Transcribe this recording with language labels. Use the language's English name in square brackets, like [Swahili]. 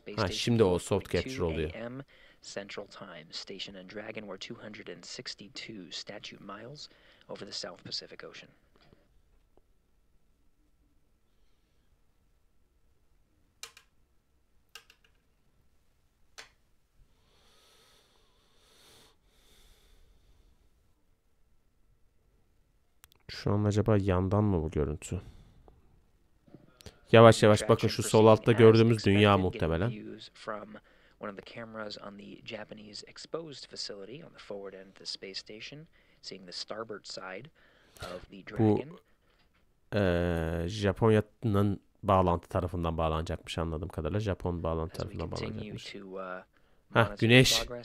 [Turkish] Şimdi o soft capture oluyor. [English] Central Time, Station and Dragon were 262 statute miles over the South Pacific Ocean. [Turkish] Şu an acaba yandan mı bu görüntü? Yavaş yavaş bakın şu sol altta gördüğümüz dünya muhtemelen. [English] One of the cameras on the Japanese exposed facility on the forward end of the space station, seeing the starboard side of the [Turkish] Bu [English] Dragon. [Turkish] Japonya'nın bağlantı tarafından bağlanacakmış anladığım kadarıyla. Japon bağlantı tarafından bağlanacakmış. Heh, güneş.